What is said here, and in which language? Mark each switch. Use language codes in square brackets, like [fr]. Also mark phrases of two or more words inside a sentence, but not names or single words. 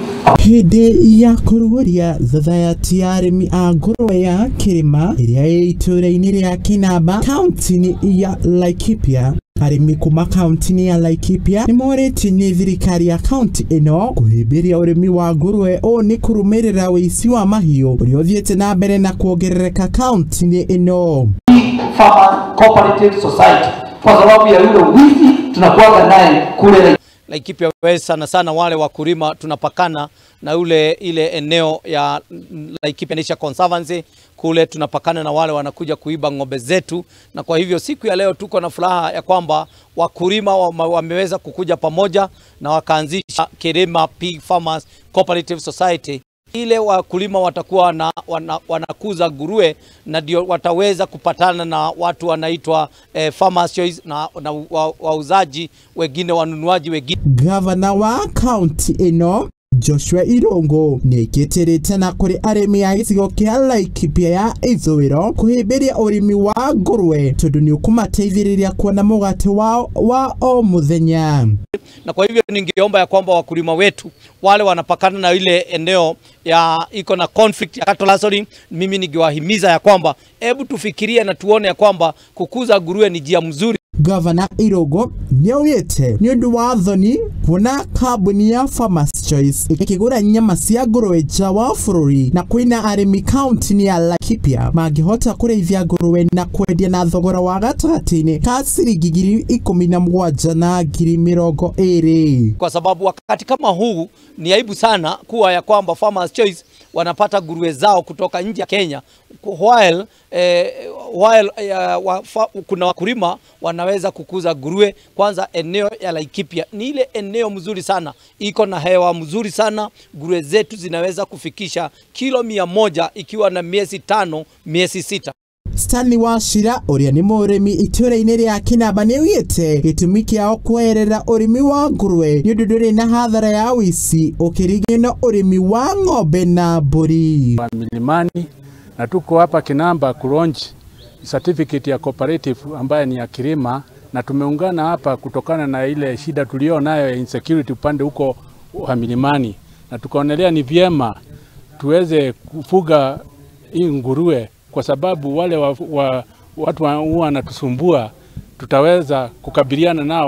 [ki] Hindi ya kururia zathayati ya arimi a ngũrũwe ya Kĩrĩma ĩrĩa ĩ itũũra-inĩ rĩa Kinamba kaunti-inĩ ya Laikipia. Arimi kuma kaunti-inĩ ya Laikipia nĩ morĩtio nĩ thirikari ya kaunti ĩno kũhĩmbĩria ũrĩmi wa ngũrũwe ũũ nĩ kũrũmĩrĩra ũici wa mahiũ ũrĩa ũthiĩte na mbere na kuongerereka kaunti-inĩ ĩno. [sw] Farmer Cooperative Society kwa sababu ya yule wizi tunakuwa naye kule Laikipia West. Sana wale wakulima tunapakana na ile eneo ya Laikipia Nature Conservancy, kule tunapakana na wale wanakuja kuiba ng'ombe zetu, na kwa hivyo siku ya leo tuko na furaha ya kwamba wakulima wameweza kukuja pamoja na wakaanzisha Kirima Pig Farmers Cooperative Society. Ile wakulima watakuwa wanakuza nguruwe na ndio wataweza kupatana na watu wanaitwa farmers choice na wauzaji wengine, wanunuaji wengine. [ki] Gavana wa kaunti ino Joshua Irongo nĩkĩtĩrĩte na kũrĩ arĩmi a gĩcigo kĩa Laikipia ya ithũĩro kũhĩmbĩria ũrĩmi wa ngũrũwe tondũ nĩ ũkũmateithĩrĩria kuona mũgate wa o mũthenya. [sw] Na kwa hivyo ningeomba ya kwamba wakulima wetu wale wanapakana na ile eneo ya iko na conflict ya [en] cattle rustling, [sw] mimi ningewahimiza ya kwamba hebu tufikirie na tuone ya kwamba kukuza nguruwe ni njia mzuri. [ki] Gavana Irongo nĩaugĩte nĩ ũndũ wa thoni kuona kambuni ya Farmers Choice ĩkĩgũra nyama cia ngũrũwe nja wa bũrũri na kwĩna arĩmi kaunti-inĩ ya Laikipia mangĩhota kũrĩithia ngũrũwe na kwendia na thogora wa gatagatĩ-inĩ ka ciringi 17,000 na 20,000. [sw] Kwa sababu wakati kama huu ni aibu sana kuwa ya kwamba Farmers Choice wanapata nguruwe zao kutoka nje ya Kenya, while kuna wakulima wanaweza kukuza nguruwe. Kwanza eneo ya Laikipia ni ile eneo mzuri sana, iko na hewa mzuri sana. Nguruwe zetu zinaweza kufikisha kilo 100 ikiwa na miezi 5 miezi 6. [ki] Stanley Wachira ũrĩa nĩ mũrĩmi itũũra-inĩ rĩa Kinamba nĩaugĩte gĩtũmi kĩao kũerera ũrĩmi wa ngũrũwe nĩ ũndũ ndũrĩ na hathara ya ũici ũkĩringithania na ũrĩmi wa ng'ombe na mbũri. [sw] Milimani na tuko hapa Kinamba kulaunch certificate ya cooperative ambayo ni ya Kirima, na tumeungana hapa kutokana na ile shida tulio nayo ya insecurity upande huko wa milimani, na tukaonelea ni vyema tuweze kufuga hii nguruwe kwa sababu wale watu huwa wanatusumbua, tutaweza kukabiliana nao.